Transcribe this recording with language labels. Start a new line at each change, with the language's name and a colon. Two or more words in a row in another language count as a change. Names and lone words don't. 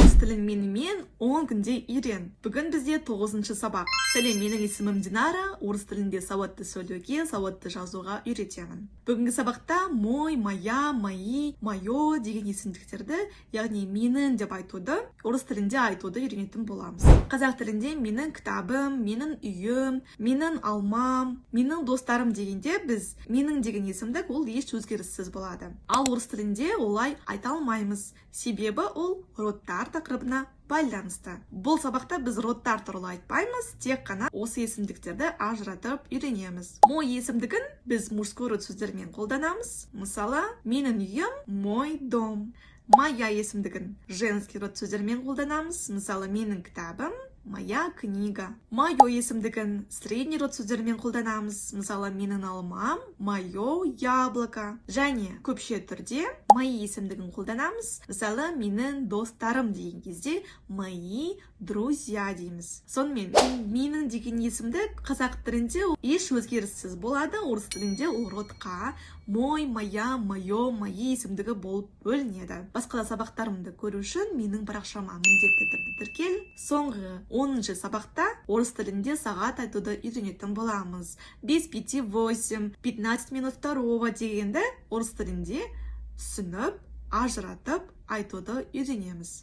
Kazakh: тілін менімен 10 күнде үйрен. Бүгін бізде 9-шы сабақ. Сәлем, менің есімім Динара. Орыс тілінде сауатты сөйлеуге, сауатты жазуға үйретемін. Бүгінгі сабақта
Russian: мой, моя, мои, мое
Kazakh: деген есімдіктерді, яғни менің деп айтуды, орыс тілінде айтуды үйренетін боламыз. Қазақ тілінде менің кітабым, менің үйім, менің алмам, менің достарым дегенде біз менің деген есімдік ол еш өзгеріссіз болады. Ал орыс тілінде олай айта алмаймыз. Себебі ол родтар тақырыбына байланысты. Бұл сабақта біз родтар туралы айтпаймыз, тек қана осы есімдіктерді ажыратып үйренеміз. Мой есімдігін біз
Russian: мужской род
Kazakh: сөздермен қолданамыз. Мысалы, менің үйім
Russian: мой дом.
Kazakh: Моя есімдігін
Russian: женский род
Kazakh: сөздермен қолданамыз. Мысалы, менің кітабым
Russian: моя книга.
Kazakh: Мое есімдігін
Russian: средний род
Kazakh: сөздермен қолданамыз. Мысалы, менің алмам
Russian: мое яблоко.
Kazakh: Және көпше түрде мои есімдігін қолданамыз. Мысалы, менің достарым деген кезде
Russian: мои друзья
Kazakh: дейміз. Сонымен, менің деген есімдік қазақ тілінде еш өзгеріссіз болады. Орыс тілінде ол родқа
Russian: мой, моя, мое, мои
Kazakh: есімдігі болып бөлінеді. Басқа да сабақтарымды көру үшін менің парақшама міндетті түрде тіркел. Соңғы 10-шы сабақта орыс тілінде сағат айтуды үйренетін боламыз. 5:58,
Russian: 15 минут второго
Kazakh: дегенді орыс тілінде түсініп, ажыратып айтуды үйренеміз.